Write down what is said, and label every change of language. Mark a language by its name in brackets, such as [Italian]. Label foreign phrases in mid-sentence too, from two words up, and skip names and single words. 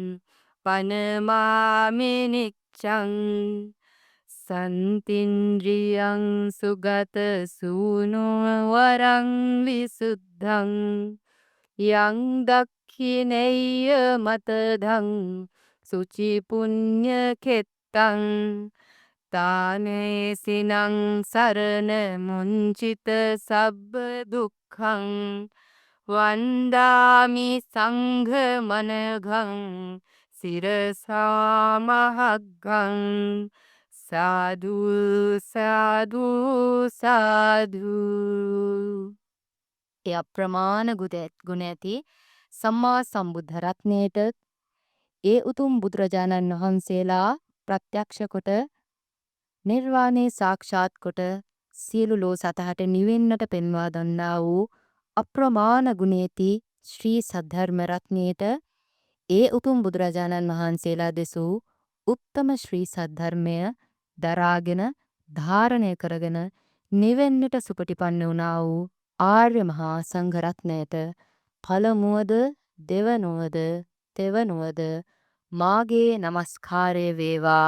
[Pali] පනමාමි නිච්ඡං සන්තින්ද්‍රියං සුගත සූනෝ වරං විසුද්ධං යං දක්ඛිනේය මතදං සුචි පුඤ්ඤ කෙත්තං තානේසිනං සරණ මුංචිත සබ්බ දුක්ඛං වන්දාමි සංඝ මනඝං සිරසා මහග්ගං සාදු සාදු සාදු. [Sinhala] ඒ අප්‍රමාණ ගුණ ඇති සම්මා සම්බුද්ධ රත්නයට ඒ උතුම් බුදුරජාණන් වහන්සේලා ප්‍රත්‍යක්ෂ කොට නිර්වාණය සාක්ෂාත් කොට සියලු ලෝ සතහට නිවෙන්නට පෙන්වා දන්නා වූ අප්‍රමාණ ගුණේති ශ්‍රී සද්ධර්ම රත්නයට ඒ උතුම් බුදුරජාණන් වහන්සේලා දෙසූ උත්තම ශ්‍රී සද්ධර්මය දරාගෙන ධාරණය කරගෙන නිවෙන්නට සුපටිපන්න වුණා වූ ආර්ය මහා සංඝ රත්නයට පළමුවද දෙවනුවද තෙවනුවද මාගේ නමස්කාරය වේවා.